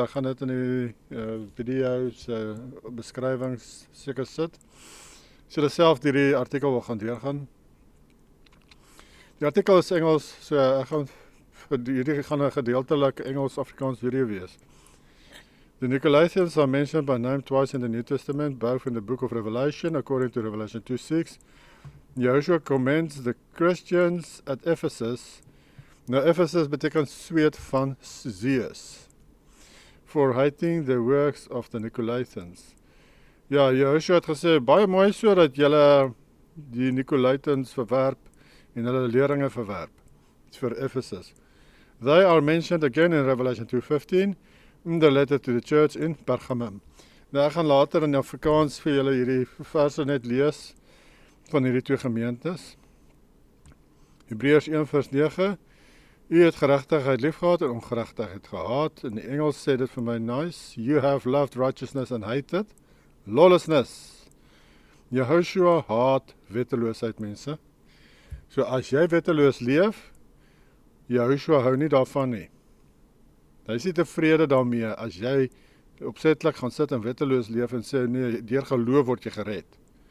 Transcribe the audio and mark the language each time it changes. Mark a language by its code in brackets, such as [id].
[af] Ek gaan dit in die video's beskrywings seker sit. As julle self hierdie artikel wil gaan deurgaan. Die artikel is Engels, so ek gaan hierdie gaan 'n gedeeltelik Engels-Afrikaans video wees. [en] The Nicolaitans are mentioned by name twice in the New Testament, both in the book of Revelation, according to Revelation 2:6. Joshua commends the Christians at Ephesus. [af] Nou Ephesus beteken sweet van Zeus, [en] for hating the works of the Nicolaitans. [af] Ja, Joshua het gesê, baie mooi so dat julle die Nicolaitans verwerp en hulle leringe verwerp. [en] It's for Ephesus. They are mentioned again in Revelation 2:15 in the letter to the church in Pergamum. [af] Nou ek gaan later in Afrikaans vir julle hierdie verse net lees van hierdie twee gemeentes. Hebreërs 1 vers 9. U het geregtigheid liefgehad en ongeregtigheid gehaat. In die Engels sê dit vir my nice. [en] You have loved righteousness and hated lawlessness. [af] Jehoshua haat wetteloosheid, mense. So as jy wetteloos leef, Jehoshua hou nie daarvan nie. Hy is nie tevrede daarmee as jy opsetlik gaan sit en wetteloos leef en sê nee, deur geloof word jy gered.